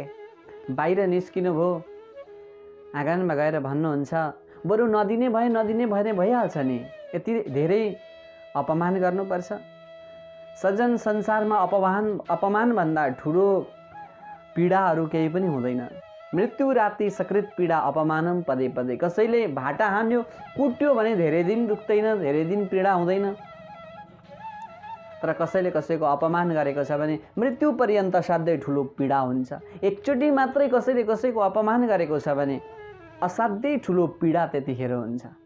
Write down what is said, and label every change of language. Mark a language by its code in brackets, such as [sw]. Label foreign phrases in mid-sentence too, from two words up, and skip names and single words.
[ne] बाहिर निस्किनु भयो, आँगनमा गएर भन्नुहुन्छ, बरु नदिने भए भइहाल्छ नि, यति धेरै अपमान गर्नुपर्छ? सज्जन, संसारमा अपमानभन्दा ठुलो पीडाहरू केही पनि हुँदैन। [sa] मृत्यु राति सकृत पीडा अपमानम पदे पदे। [ne] कसैले भाटा हान्यो, कुट्यो भने धेरै दिन दुख्दैन, धेरै दिन पीडा हुँदैन। तर कसैले कसैको अपमान गरेको छ भने मृत्यु पर्यन्त असाध्यै ठुलो पीडा हुन्छ। एकचोटि मात्रै कसैले कसैको अपमान गरेको छ भने असाध्यै ठुलो पीडा त्यतिखेर हुन्छ।